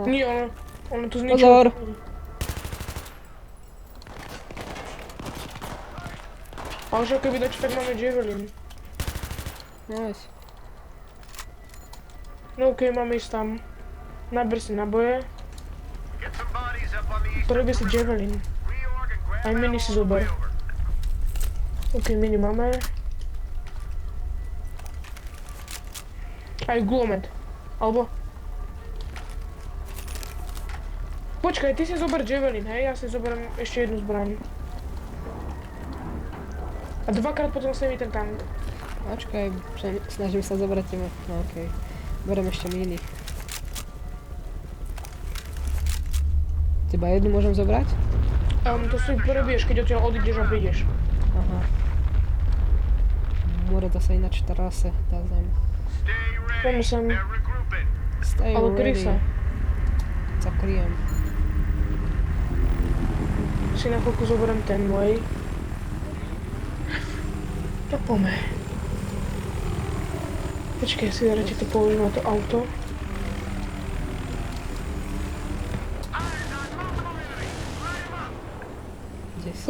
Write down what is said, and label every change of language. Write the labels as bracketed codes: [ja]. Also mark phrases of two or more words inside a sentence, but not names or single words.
[sk] Nie, ono to Pozor. zničilo. Ale že keby dačo, tak máme Javelin. Nice. No okej, máme ísť tam. Naber si naboje. [en] Get some bodies up on the east. [sk] Potrebuje si Javelin. [en] Reorg and grab [sk] Aj mini si [en] ammo on the way [sk] zober. over. Ok, mini máme. Aj gulomet. Alebo... Počkaj, ty si zober Javelin, hej? Ja si zoberiem ešte jednu zbraň. A dvakrát potom snemi ten tank. Počkaj, snažím sa zobrať teba. No okej. Berem ešte miny. Teba jednu môžem zobrať? To si prebieš, keď odtiaľ odídeš a prídeš. Aha. More to sa ináč trase, tá zem. [en] Stay ready. [sk] Poďme sem. [en] They're regrouping. Stay [sk] Ale kryj [en] ready. [sk] sa. Sa kryjem. Si na chvíľku zoberiem ten môj. Tak poďme. Počkaj, si radšej to položím na to auto. Kde si?